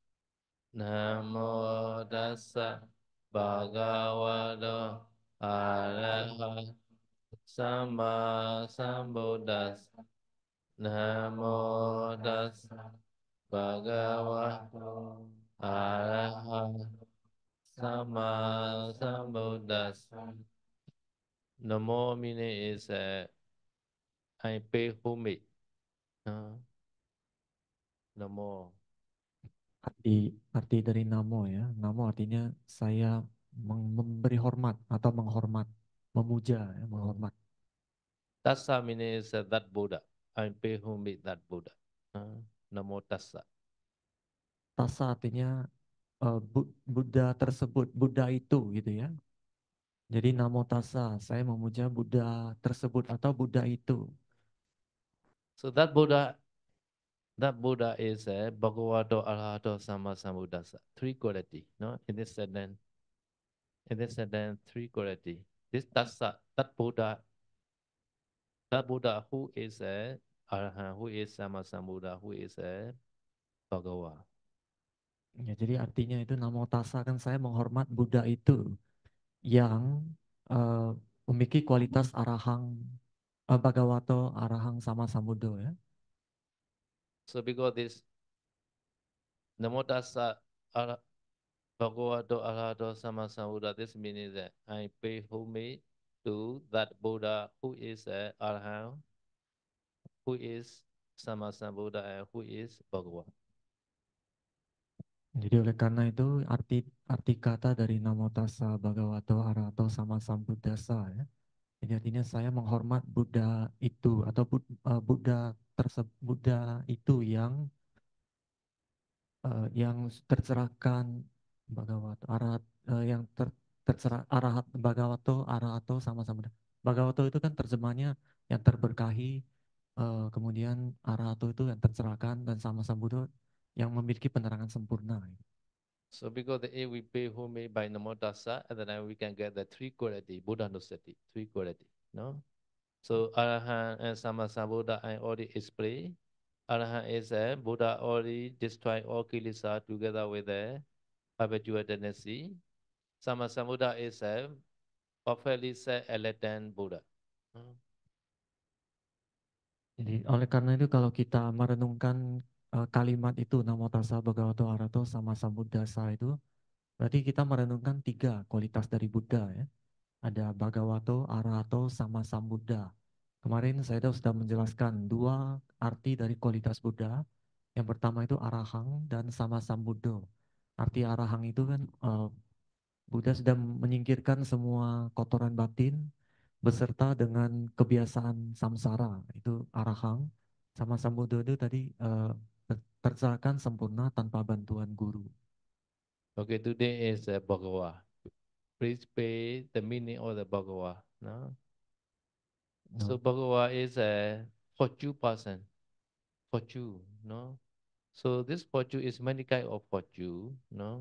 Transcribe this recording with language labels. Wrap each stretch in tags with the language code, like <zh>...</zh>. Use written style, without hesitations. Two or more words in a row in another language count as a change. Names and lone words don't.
<pi>Namo Tassa Bhagavato Arahat Sama Sambuddhassa. Namo Tassa Bhagavato Arahat Sama Sambuddhassa.</pi> <en>Namo meaning is I pay homage. Namo.</en> <id>Arti dari namo ya. Namo artinya saya memberi hormat atau menghormat, memuja, ya, menghormat.</id> <en>Tassa meaning is that Buddha. I pay homage that Buddha.</en> <pi>Namo Tassa.</pi> <id>Tasa artinya Buddha tersebut, Buddha itu gitu ya. Jadi</id> <pi>namo tassa,</pi> <id>saya memuja Buddha tersebut atau Buddha itu.</id> <en>So that Buddha is</en> <pi>Bhagavato Arahato Sama Sambuddhassa.</pi> <en>Three quality. No, in this sentence, three quality. This Tassa, that Buddha who is Arahant, who is</en> <pi>Sama Sambuddha,</pi> <en>who is Bhagava.</en> <id>Ya, jadi artinya itu</id> <pi>namo tassa</pi> <id>kan saya menghormat Buddha itu yang eh, memiliki kualitas</id> <pi>arahang, Bhagavato, arahang sama sambuddho</pi> <id>ya.</id> <en>So because this</en> <pi>Namo Tassa Bhagavato Arahato Sama Sambuddha,</pi> <en>this means that I pay homage to that Buddha who is Arahant, who is</en> <pi>Sama Sambuddha,</pi> <en>and who is Bhagava.</en> <id>Jadi oleh karena itu arti arti kata dari</id> <pi>namo tassa bhagavato arahato sama sambuddhassa</pi> <id>ya. Jadi artinya saya menghormat Buddha itu atau Buddha tersebut, Buddha itu yang tercerahkan</id> <pi>Bhagavato arahat,</pi> <id>yang tercerah</id> <pi>arahat Bhagavato arahato sama sambuddha.</pi> <id>Bhagavato itu kan terjemahnya yang terberkahi, kemudian arahato itu yang tercerahkan dan</id> <pi>sama sambuddha</pi> <id>yang memiliki penerangan sempurna. So because if we pay homage by</id> <pi>Namo Tassa,</pi> <id>and then we can get the three quality, Buddha Nusati, three quality. No? So Arahant and</id> <pi>Sama Sambuddha</pi> <id>I already explained. Arahant is a Buddha already destroyed all kilesa together with the habitual tendency.</id> <pi>Sama Sambuddha</pi> <id>is a perfectly enlightened Buddha. Jadi oleh karena itu kalau kita merenungkan kalimat itu</id> <pi>Namo Tassa Bhagavato Arahato sama Sambuddhassa</pi> <id>itu berarti kita merenungkan tiga kualitas dari Buddha ya. Ada</id> <pi>Bhagavato, Arahato, sama Sambuddha.</pi> <id>Kemarin saya sudah menjelaskan dua arti dari kualitas Buddha. Yang pertama itu Arahang dan</id> <pi>sama Sambuddho.</pi> <id>Arti Arahang itu kan Buddha sudah menyingkirkan semua kotoran batin beserta dengan kebiasaan samsara. Itu Arahang.</id> <pi>Sama Sambuddho</pi> <id>itu tadi tercerahkan sempurna tanpa bantuan guru.</id> <en>Okay, today is Bhagava. Please pay the meaning of the Bhagava. No? So No. Bhagava is a fortune person. Fortune, no? So this fortune is many kind of fortune, no?</en>